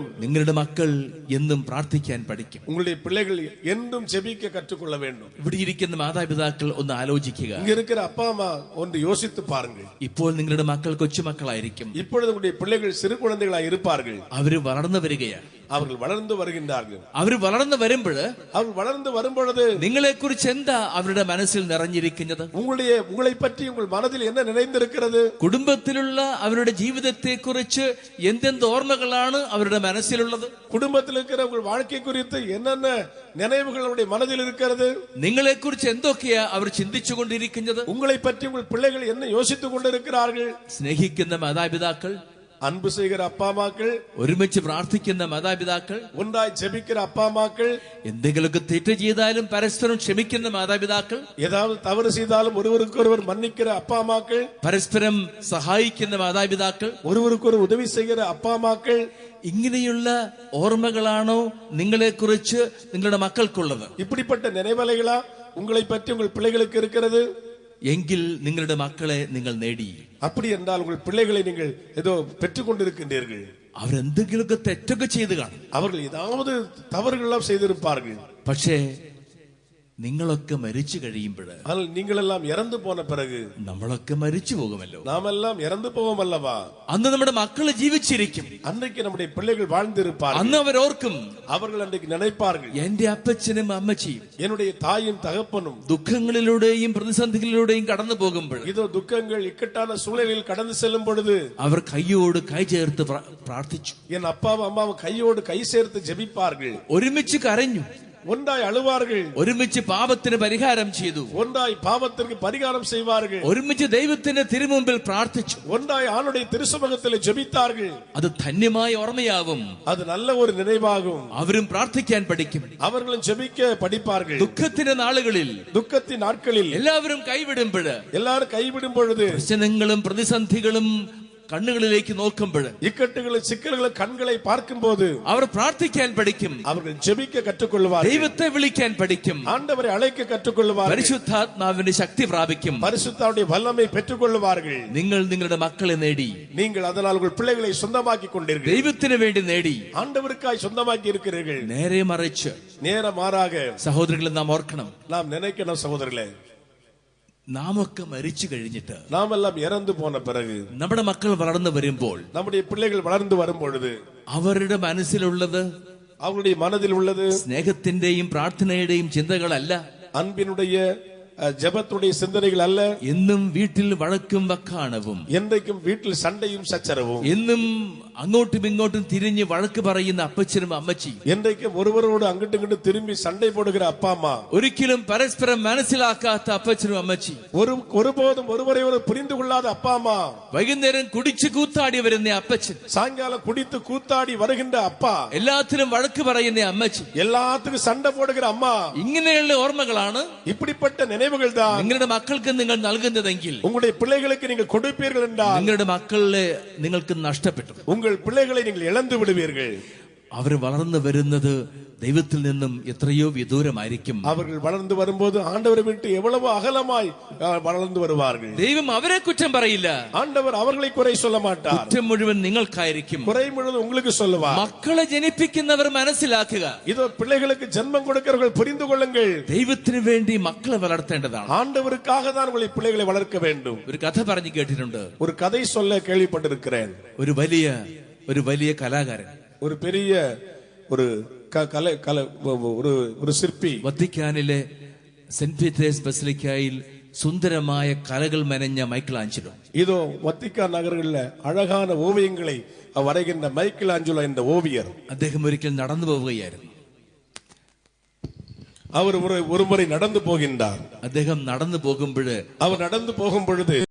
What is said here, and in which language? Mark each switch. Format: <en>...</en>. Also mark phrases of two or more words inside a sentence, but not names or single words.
<ml>നിങ്ങളുടെ മക്കൾ എന്നും പ്രാർത്ഥിക്കാൻ പഠിക്കും.</ml> <ta>உங்களுடைய பிள்ளைகள் என்றும் ஜெபிக்க கற்றுக்கொள்ள வேண்டும்.</ta> <ml>ഇവിടെ ഇരിക്കുന്ന മാതാപിതാക്കൾ ഒന്ന് ആലോചിക്കുക.</ml> <ta>இங்க இருக்கிற அப்பா அம்மா ஒன்று யோசித்து பாருங்கள்.</ta> <ml>ഇപ്പോൾ നിങ്ങളുടെ മക്കൾ കൊച്ചുമക്കളായിരിക്കും.</ml> <ta>இப்பொழுது உங்களுடைய பிள்ளைகள் சிறு குழந்தைகளாய் இருப்பார்கள்.</ta> <ml>അവര് വളർന്നു വരികയാണ്.</ml> <ta>அவர்கள் வளர்ந்து வருகின்றார்கள்.</ta> <ml>അവർ വളർന്നു വരുമ്പോൾ</ml> <ta>அவர்கள் வளர்ந்து வரும்பொழுது</ta> <ml>നിങ്ങളെ കുറിച്ച് എന്താ അവരുടെ മനസ്സിൽ നിറഞ്ഞിരിക്കുന്നത്?</ml> <ta>உங்களை பற்றி உங்கள் மனதில் என்ன நிறைந்திருக்கிறது?</ta> <ml>കുടുംബത്തിലുള്ള അവരുടെ ജീവിതത്തെ കുറിച്ച് എന്തെന്ത് ഓർമ്മകളാണ് അവരുടെ മനസ്സിലുള്ളത്?</ml> <ta>குடும்பத்தில் இருக்கிற உங்கள் வாழ்க்கை குறித்து என்னென்ன நினைவுகள் அவருடைய மனதில் இருக்கிறது?</ta> <ml>നിങ്ങളെ കുറിച്ച് എന്തൊക്കെയാ അവർ ചിന്തിച്ചു കൊണ്ടിരിക്കുന്നത്?</ml> <ta>உங்களை பற்றி உங்கள் பிள்ளைகள் என்ன யோசித்துக் கொண்டிருக்கிறார்கள்?</ta> <ml>സ്നേഹിക്കുന്ന മാതാപിതാക്കൾ,</ml> <ta>அன்பு செய்கிற அப்பா அம்மாக்கள்,</ta> <ml>ഒരുമിച്ച് പ്രാർത്ഥിക്കുന്ന മാതാപിതാക്കൾ,</ml> <ta>ஒன்றாய் ஜெபிக்கிற அப்பா அம்மாக்கள்,</ta> <ml>എന്തെങ്കിലുമൊക്കെ തെറ്റ് ചെയ്താലും പരസ്പരം ക്ഷമിക്കുന്ന മാതാപിതാക്കൾ,</ml> <ta>ஏதாவது தவறு செய்தாலும் ஒருவருக்கொருவர் மன்னிக்கிற அப்பா அம்மாக்கள்,</ta> <ml>പരസ്പരം സഹായിക്കുന്ന മാതാപിതാക്കൾ,</ml> <ta>ஒருவருக்கொரு உதவி செய்கிற அப்பா அம்மாக்கள்,</ta> <ml>ഇങ്ങനെയുള്ള ഓർമ്മകളാണോ നിങ്ങളെ കുറിച്ച് നിങ്ങളുടെ മക്കൾക്കുള്ളത്?</ml> <ta>இப்படிப்பட்ட நினைவலைகளா உங்களை பற்றி உங்கள் பிள்ளைகளுக்கு இருக்கிறது?</ta> <ml>എങ്കിൽ നിങ്ങളുടെ മക്കളെ നിങ്ങൾ നേടി.</ml> <ta>அப்படி என்றால் உங்கள் பிள்ளைகளை நீங்கள் ஏதோ பெற்றுக் கொண்டிருக்கின்றீர்கள்.</ta> <ml>അവരെന്തെങ്കിലുമൊക്കെ തെറ്റൊക്കെ ചെയ്ത് കാണും.</ml> <ta>அவர்கள் ஏதாவது தவறுகள் செய்திருப்பார்கள்.</ta> <ml>പക്ഷേ നിങ്ങളൊക്കെ മരിച്ചു കഴിയുമ്പോൾ,</ml> <ta>ஆனால் நீங்கள் எல்லாம் இறந்து போன பிறகு</ta> <ml>നമ്മളൊക്കെ മരിച്ചു പോകുമല്ലോ.</ml> <ta>நாம் எல்லாம் இறந்து போவோம் அல்லவா?</ta> <ml>അന്ന് നമ്മുടെ മക്കള് ജീവിച്ചിരിക്കും.</ml> <ta>அன்றைக்கு நம்முடைய பிள்ளைகள் வாழ்ந்திருப்பார்கள்.</ta> <ml>അന്ന് അവരോർക്കും,</ml> <ta>அவர்கள் அன்றைக்கு நினைப்பார்கள்,</ta> <ml>എന്റെ അപ്പച്ചനും അമ്മച്ചിയും</ml> <ta>என்னுடைய தாயும் தகப்பனும்</ta> <ml>ദുഃഖങ്ങളിലൂടെയും പ്രതിസന്ധികളിലൂടെയും കടന്നു പോകുമ്പോൾ,</ml> <ta>இதோ துக்கங்கள் இக்கட்டான சூழலில் கடந்து செல்லும் பொழுது</ta> <ml>അവർ കൈയോട് കൈ ചേർത്ത് പ്രാർത്ഥിച്ചു.</ml> <ta>என் அப்பாவும் அம்மாவும் கையோடு கை சேர்த்து ஜெபிப்பார்கள்.</ta> <ml>ഒരുമിച്ച് കരഞ്ഞു,</ml> <ta>ஒன்றாய் அழுவார்கள்,</ta> <ml>ഒരുമിച്ച് പാപത്തിന് പരിഹാരം ചെയ്തു,</ml> <ta>ஒன்றாய் பாவத்திற்கு பரிகாரம் செய்வார்கள்,</ta> <ml>ഒരുമിച്ച് ദൈവത്തിന്റെ തിരുമുമ്പിൽ പ്രാർത്ഥിച്ചു.</ml> <ta>ஒன்றாய் ஆளுடைய திருசமூகத்தில் ஜெபித்தார்கள்.</ta> <ml>അത് ധന്യമായ ഓർമ്മയാവും.</ml> <ta>அது நல்ல ஒரு நினைவாகும்.</ta> <ml>അവരും പ്രാർത്ഥിക്കാൻ പഠിക്കും.</ml> <ta>அவர்களும் ஜெபிக்க படிப்பார்கள்.</ta> <ml>ദുഃഖത്തിന്റെ നാളുകളിൽ,</ml> <ta>துக்கத்தின் நாட்களில்</ta> <ml>എല്ലാവരും കൈവിടുമ്പോൾ,</ml> <ta>எல்லாரும் கைவிடும் பொழுது,</ta> <ml>പ്രശ്നങ്ങളും പ്രതിസന്ധികളും കണ്ണുകളിലേക്ക് നോക്കുമ്പോൾ,</ml> <ta>இக்கட்டுகளும் சிக்கல்களும் கண்களை பார்க்கும் போது</ta> <ml>അവർ പ്രാർത്ഥിക്കാൻ പഠിക്കും.</ml> <ta>அவர்கள் ஜெபிக்க கற்றுக்கொள்வார்கள்.</ta> <ml>ദൈവത്തെ വിളിക്കാൻ പഠിക്കും.</ml> <ta>ஆண்டவரை அழைக்க கற்றுக்கொள்வார்கள்.</ta> <ml>പരിശുദ്ധാത്മാവിന്റെ ശക്തി പ്രാപിക്കും.</ml> <ta>பரிசுத்தாவுடைய வல்லமை பெற்றுக் கொள்வார்கள்.</ta> <ml>നിങ്ങൾ നിങ്ങളുടെ മക്കളെ നേടി.</ml> <ta>நீங்கள் அதனால் உங்கள் பிள்ளைகளை சொந்தமாக்கி கொண்டீர்கள்.</ta> <ml>ദൈവത്തിന് വേണ്ടി നേടി.</ml> <ta>ஆண்டவருக்காய் சொந்தமாக்கி இருக்கிறீர்கள்.</ta> <ml>നേരെ മറിച്ച്</ml> <ta>நேரமாறாக</ta> <ml>സഹോദരങ്ങളെ നാം ഓർക്കണം,</ml> <ta>நாம் நினைக்கணும் സഹോദരர்களே,</ta> <ml>നാമൊക്കെ മരിച്ചു കഴിഞ്ഞിട്ട്</ml> <ta>நாம் எல்லாம் இறந்து போன பிறகு</ta> <ml>നമ്മുടെ മക്കൾ വളർന്നു വരുമ്പോൾ,</ml> <ta>நம்முடைய பிள்ளைகள் வளர்ந்து வரும் பொழுது</ta> <ml>അവരുടെ മനസ്സിലുള്ളത്</ml> <ta>அவருடைய மனதில் உள்ளது</ta> <ml>സ്നേഹത്തിന്റെയും പ്രാർത്ഥനയുടെയും ചിന്തകളല്ല,</ml> <ta>அன்பினுடைய ஜெபத்துடைய சிந்தனைகள் அல்ல.</ta> <ml>എന്നും വീട്ടിൽ വഴക്കും വക്കാണവും,</ml> <ta>என்றைக்கும் வீட்டில் சண்டையும் சச்சரவும்,</ta> <ml>എന്നും അങ്ങോട്ടും ഇങ്ങോട്ടും തിരിഞ്ഞ് വഴക്ക് പറയുന്ന അപ്പച്ചനും അമ്മച്ചിയും,</ml> <ta>என்றைக்கும் ஒருவரோடு அங்கிட்டு இங்கிட்டு திரும்பி சண்டை போடுகிற அப்பா அம்மா,</ta> <ml>ഒരിക്കലും പരസ്പരം മനസ്സിലാക്കാത്ത അപ്പച്ചനും അമ്മച്ചി,</ml> <ta>ஒருபோதும் ஒருவரை ஒரு புரிந்து கொள்ளாத அப்பா அம்மா,</ta> <ml>വൈകുന്നേരം കുടിച്ച് കൂത്താടി വരുന്ന അപ്പച്ചൻ,</ml> <ta>சாயங்காலம் குடித்து கூத்தாடி வருகின்ற அப்பா,</ta> <ml>എല്ലാത്തിനും വഴക്ക് പറയുന്ന അമ്മച്ചി,</ml> <ta>எல்லாத்துக்கும் சண்டை போடுகிற அம்மா,</ta> <ml>ഇങ്ങനെയുള്ള ഓർമ്മകളാണ്</ml> <ta>இப்படிப்பட்ட நினைவுகள் தான்</ta> <ml>നിങ്ങളുടെ മക്കൾക്ക് നിങ്ങൾ നൽകുന്നതെങ്കിൽ,</ml> <ta>உங்களுடைய பிள்ளைகளுக்கு நீங்கள் கொடுப்பீர்கள் என்றால்</ta> <ml>നിങ്ങളുടെ മക്കളെ നിങ്ങൾക്ക് നഷ്ടപ്പെട്ടു.</ml> <ta>உங்கள் பிள்ளைகளை நீங்கள் இழந்து விடுவீர்கள்.</ta> <ml>അവർ വളർന്നു വരുന്നത് ദൈവത്തിൽ നിന്നും എത്രയോ വിദൂരമായിരിക്കും.</ml> <ta>அவர்கள் வளர்ந்து வரும்போது ஆண்டவரை விட்டு எவ்வளவு அகலமாய் வளர்ந்து வருவார்கள்.</ta> <ml>ദൈവം അവരെ കുറ്റം പറയില്ല.</ml> <ta>ஆண்டவர் அவர்களை குறை சொல்ல மாட்டார்.</ta> <ml>കുറ്റം മുഴുവൻ നിങ്ങൾക്കായിരിക്കും.</ml> <ta>குறை முழுவதும் உங்களுக்கு சொல்லுவார்.</ta> <ml>മക്കളെ ജനിപ്പിക്കുന്നവർ മനസ്സിലാക്കുക,</ml> <ta>இதோ பிள்ளைகளுக்கு ஜென்மம் கொடுக்கிறவர்கள் புரிந்து கொள்ளுங்கள்,</ta> <ml>ദൈവത്തിന് വേണ്ടി മക്കളെ വളർത്തേണ്ടതാണ്.</ml> <ta>ஆண்டவருக்காக தான் உங்களை பிள்ளைகளை வளர்க்க வேண்டும்.</ta> <ml>ഒരു കഥ പറഞ്ഞു കേട്ടിട്ടുണ്ട്.</ml> <ta>ஒரு கதை சொல்ல கேள்விப்பட்டிருக்கிறேன்.</ta> <ml>ഒരു വലിയ കലാകാരൻ,</ml> <ta>ஒரு பெரிய ஒரு ஒரு சிற்பி</ta> <ml>വത്തിക്കാനിലെ സെന്റ് പീറ്റേഴ്സ് ബസിലിക്കയിൽ സുന്ദരമായ കലകൾ മെനഞ്ഞ മൈക്കിളാഞ്ചലോ,</ml> <ta>இதோ வத்திக்கான் நகர்களில் அழகான ஓவியங்களை வரைகின்ற மைக்கேல் ஆஞ்சலோ என்ற ஓவியர்,</ta> <ml>അദ്ദേഹം ഒരിക്കൽ നടന്നു പോവുകയായിരുന്നു.</ml> <ta>அவர் ஒரு முறை நடந்து போகின்றார்.</ta> <ml>അദ്ദേഹം നടന്നു പോകുമ്പോൾ</ml> <ta>அவர் நடந்து போகும் பொழுது</ta>